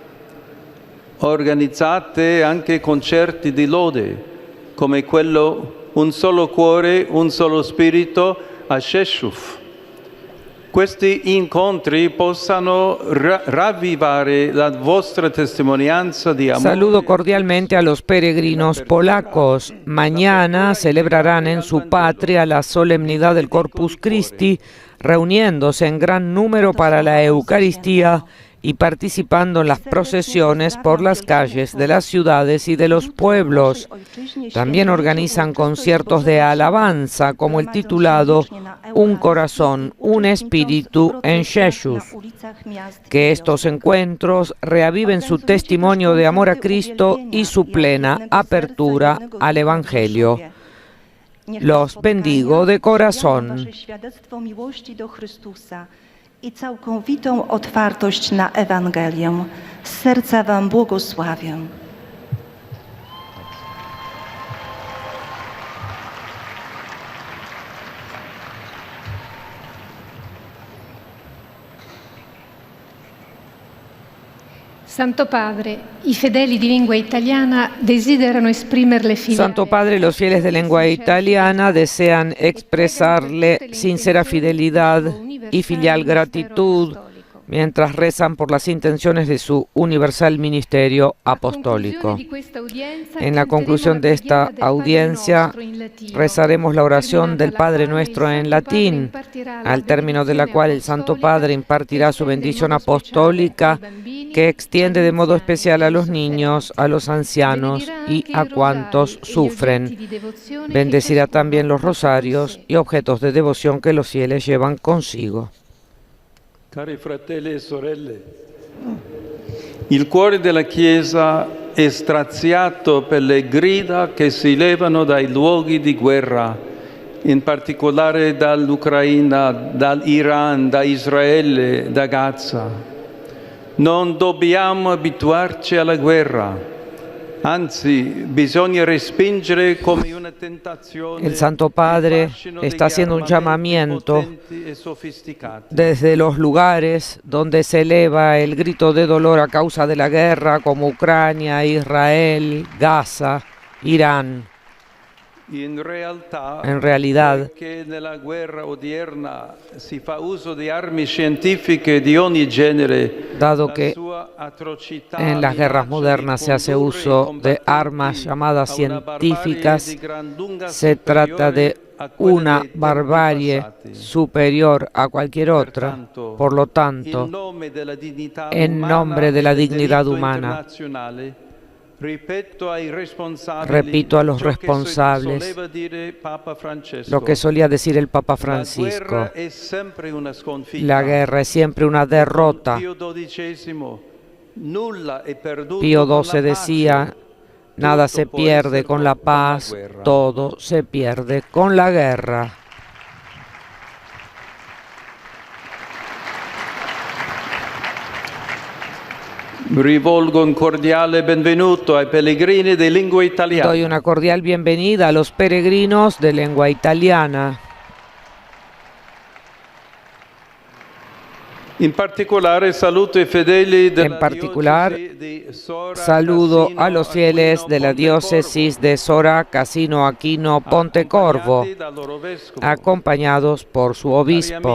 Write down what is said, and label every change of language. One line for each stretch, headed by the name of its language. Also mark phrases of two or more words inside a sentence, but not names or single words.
Italian: Organizzate anche concerti di lode, come quello Un solo cuore, un solo spirito a Rzeszów. Questi incontri possano ravvivare la vostra testimonianza di amore.
Spanish: Saludo cordialmente a los peregrinos polacos. Mañana celebrarán en su patria la solemnidad del Corpus Christi, reuniéndose en gran número para la Eucaristía y participando en las procesiones por las calles de las ciudades y de los pueblos. También organizan conciertos de alabanza, como el titulado Un corazón, un espíritu en Rzeszów. Que estos encuentros reaviven su testimonio de amor a Cristo y su plena apertura al Evangelio. Los bendigo de corazón.
Polish: i całkowitą otwartość na Ewangelię. Z serca Wam błogosławię.
Italian: Santo Padre, i fedeli di lingua italiana desiderano esprimerle filiale.
Spanish: Santo Padre, los fieles de lengua italiana desean expresarle sincera fidelidad y filial gratitud mientras rezan por las intenciones de su universal ministerio apostólico. En la conclusión de esta audiencia, rezaremos la oración del Padre Nuestro en latín, al término de la cual el Santo Padre impartirá su bendición apostólica, que extiende de modo especial a los niños, a los ancianos y a cuantos sufren. Bendecirá también los rosarios y objetos de devoción que los fieles llevan consigo.
Italian: Cari fratelli e sorelle, il cuore della Chiesa è straziato per le grida che si levano dai luoghi di guerra, in particolare dall'Ucraina, dall'Iran, da Israele, da Gaza. Non dobbiamo abituarci alla guerra. Anzi, bisogna respingere come una tentazione.
Spanish: El Santo Padre está haciendo un llamamiento desde los lugares donde se eleva el grito de dolor a causa de la guerra, como Ucrania, Israel, Gaza, Irán. En realidad,
Italian: nella guerra odierna si fa uso di armi scientifiche di ogni genere,
Spanish: dado que en las guerras modernas se hace uso de armas llamadas científicas, se trata de una barbarie superior a cualquier otra. Por lo tanto, en nombre de la dignidad humana, repito a los responsables lo que solía decir el Papa Francisco: la guerra es siempre una derrota. Pío XII decía: nada se pierde con la paz, todo se pierde con la guerra.
Italian: Rivolgo un cordiale benvenuto ai pellegrini di lingua italiana.
Spanish: Doy una cordial bienvenida a los peregrinos de lengua italiana. En particular, saludo a los fieles de la diócesis de Sora, Cassino, Aquino, Pontecorvo, acompañados por su obispo.